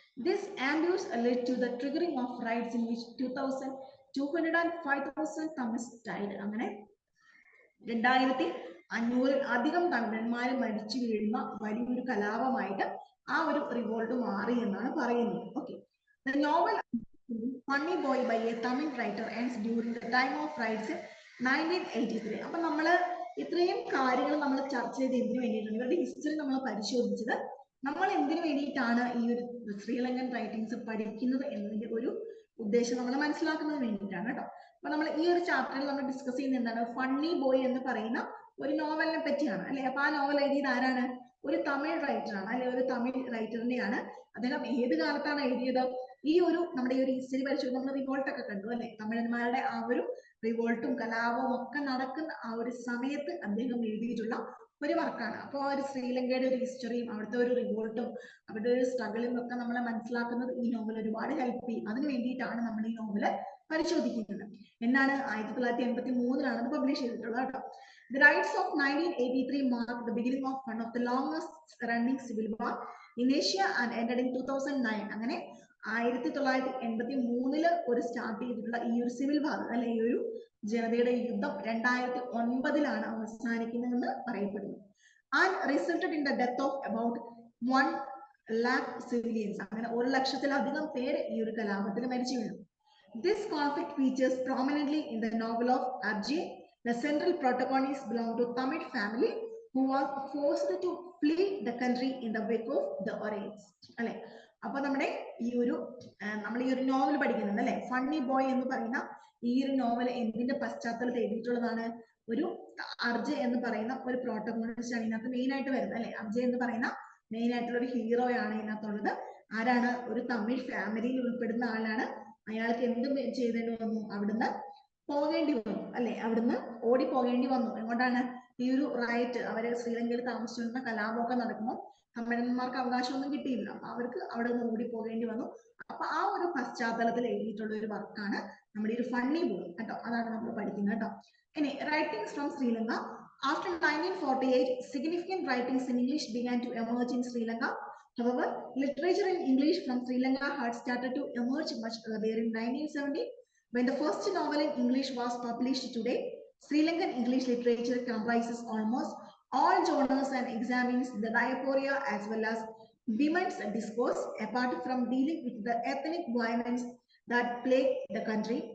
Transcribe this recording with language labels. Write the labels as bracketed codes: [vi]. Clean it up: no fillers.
[en] This ambush led to the triggering of riots in which 2,205,000 Tamils died. [ml] അങ്ങനെ 2,500 അധികം തമിഴന്മാർ മരിച്ചു വീഴുന്ന വലിയൊരു കലാപമായിട്ട് ആ ഒരു റിവോൾട്ട് മാറി എന്നാണ് പറയുന്നത്. [en] Okay, the novel Funny Boy by a Tamil writer ends during the time of riots in 1983. [ml] അപ്പൊ നമ്മള് ഇത്രയും കാര്യങ്ങൾ നമ്മൾ ചർച്ച ചെയ്ത് എന്തിനു വേണ്ടിയിട്ടാണ്, ഇവരുടെ ഹിസ്റ്ററി നമ്മൾ പരിശോധിച്ചത് നമ്മൾ എന്തിനു വേണ്ടിയിട്ടാണ് ഈ ഒരു ശ്രീലങ്കൻ റൈറ്റിംഗ്സ് പഠിക്കുന്നത് എന്നതിന്റെ ഒരു ഉദ്ദേശം നമ്മൾ മനസ്സിലാക്കുന്നതിന് വേണ്ടിയിട്ടാണ് കേട്ടോ. അപ്പൊ നമ്മൾ ഈ ഒരു ചാപ്റ്ററിൽ നമ്മൾ ഡിസ്കസ് ചെയ്യുന്നത് എന്താണ്, ഫണ്ണി ബോയ് എന്ന് പറയുന്ന ഒരു നോവലിനെ പറ്റിയാണ് അല്ലെ. അപ്പൊ ആ നോവൽ എഴുതിയത് ആരാണ്, ഒരു തമിഴ് റൈറ്ററാണ് അല്ലെ, ഒരു തമിഴ് റൈറ്ററിനെയാണ്. അദ്ദേഹം ഏത് കാലത്താണ് എഴുതിയത്, ഈ ഒരു നമ്മുടെ ഈ ഒരു ഹിസ്റ്ററി പരിശോധിച്ച് നമ്മൾ റിവോൾട്ട് ഒക്കെ കണ്ടു അല്ലെ, തമിഴന്മാരുടെ ആ ഒരു റിവോൾട്ടും കലാപവും ഒക്കെ നടക്കുന്ന ആ ഒരു സമയത്ത് അദ്ദേഹം എഴുതിയിട്ടുള്ള ഒരു വർക്കാണ്. അപ്പോൾ ആ ഒരു ശ്രീലങ്കയുടെ ഒരു ഹിസ്റ്ററിയും അവിടുത്തെ ഒരു റിവോൾട്ടും അവരുടെ ഒരു സ്ട്രഗിളും ഒക്കെ നമ്മളെ മനസ്സിലാക്കുന്നത് ഈ നോവൽ ഒരുപാട് ഹെൽപ്പ് ചെയ്യും. അതിന് വേണ്ടിയിട്ടാണ് നമ്മൾ ഈ നോവല് പരിശോധിക്കുന്നത്. എന്നാണ് 1983 അത് പബ്ലിഷ് ചെയ്തിട്ടുള്ളത് കേട്ടോ. [en] The riots of 1983 marked the beginning of one of the longest running civil war in Asia and ended in 2009. [ml] അങ്ങനെ 1983 ഒരു സ്റ്റാർട്ട് ചെയ്തിട്ടുള്ള ഈ ഒരു സിവിൽ വാർ അല്ലെ, ഈ ഒരു ജനതയുടെ യുദ്ധം 2009 അവസാനിക്കുന്നതെന്ന് പറയപ്പെടുന്നു. [en] And resulted in the death of about 1 lakh civilians. [ml] അങ്ങനെ 1 ലക്ഷത്തിലധികം പേര് ഈ ഒരു കലാപത്തിൽ മരിച്ചു വീണു. [en] This conflict features prominently in the novel of Arjay. The central protagonist belonged to Tamil family who was forced to flee the country in the wake of the riots. [ml] അല്ലെ, അപ്പൊ നമ്മുടെ ഈ ഒരു നമ്മൾ ഈ ഒരു നോവൽ പഠിക്കുന്നത് അല്ലെ, ഫണ്ണി ബോയ് എന്ന് പറയുന്ന ഈ ഒരു നോവൽ എന്തിന്റെ പശ്ചാത്തലത്തിൽ എഴുതിയിട്ടുള്ളതാണ്, ഒരു അർജയ് എന്ന് പറയുന്ന ഒരു പ്രോട്ടഗോണിസ്റ്റ് ആണ് ഇതിനകത്ത് മെയിൻ ആയിട്ട് വരുന്നത് അല്ലെ. അർജയ് എന്ന് പറയുന്ന മെയിൻ ആയിട്ടുള്ള ഒരു ഹീറോയാണ് ഇതിനകത്തുള്ളത്. ആരാണ്? ഒരു തമിഴ് ഫാമിലിയിൽ ഉൾപ്പെടുന്ന ആളാണ്. അയാൾക്ക് എന്ത് ചെയ്തേണ്ടി വന്നു? അവിടുന്ന് പോകേണ്ടി വന്നു അല്ലെ, അവിടുന്ന് ഓടി പോകേണ്ടി വന്നു. എങ്ങോട്ടാണ്? ഈ ഒരു റൈറ്റ്, അവര് ശ്രീലങ്കയിൽ താമസിച്ചിരുന്ന കലാപമൊക്കെ നടക്കുമ്പോൾ തമിഴന്മാർക്ക് അവകാശമൊന്നും കിട്ടിയില്ല, അപ്പൊ അവർക്ക് അവിടെ നിന്ന് ഓടി പോകേണ്ടി വന്നു. അപ്പൊ ആ ഒരു പശ്ചാത്തലത്തിൽ എഴുതിയിട്ടുള്ള ഒരു വർക്കാണ് നമ്മുടെ ഒരു ഫണ്ണി ബോയ് കേട്ടോ, അതാണ് നമ്മൾ പഠിക്കുന്നത് കേട്ടോ. ഇനി [en] Writings from Sri Lanka. After 1948, significant writings in English began to emerge in Sri Lanka. However, literature in English from Sri Lanka had started to emerge much earlier in 1970, when the first novel in English was published. Today, Sri Lankan English literature comprises almost all genres and examines the diaspora as well as women's discourse, apart from dealing with the ethnic violence that plague the country.